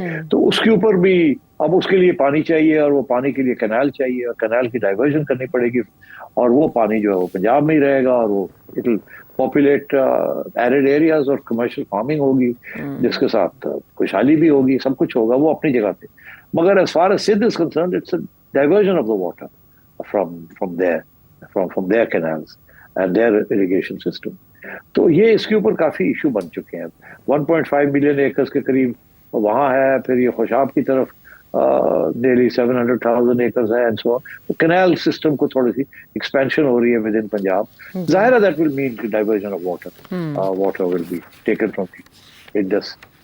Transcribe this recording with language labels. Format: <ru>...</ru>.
<ur>تو اس کے اوپر بھی اب اس کے لیے پانی چاہیے, اور وہ پانی کے لیے کینال چاہیے, اور کینال کی ڈائیورژن کرنی پڑے گی, اور وہ پانی جو ہے وہ پنجاب میں ہی رہے گا, اور وہ</ur> <en>it will populate arid areas</en> <ur>اور کمرشل فارمنگ ہوگی, جس کے ساتھ خوشحالی بھی ہوگی, سب کچھ ہوگا وہ اپنی جگہ پہ.</ur> <en>مگر as far as Sindh is concerned, it's a diversion of the water from their canals and their irrigation system.</en> <ur>تو یہ اس کے اوپر کافی ایشو بن چکے ہیں. 1.5 ملین ایکرز کے قریب وہاں ہے, پھر یہ خوشاب کی طرف نیرلی 700,000 ایکرز ہے,</ur> <en>And so on. Canal system</en> <ur>کو تھوڑی سی</ur> <en>expansion</en> <ur>ہو رہی ہے</ur> <en>Within Punjab.</en> <ur>ظاہر ہے</ur> <en>That will main diversion of water will be taken from the Indus.</en>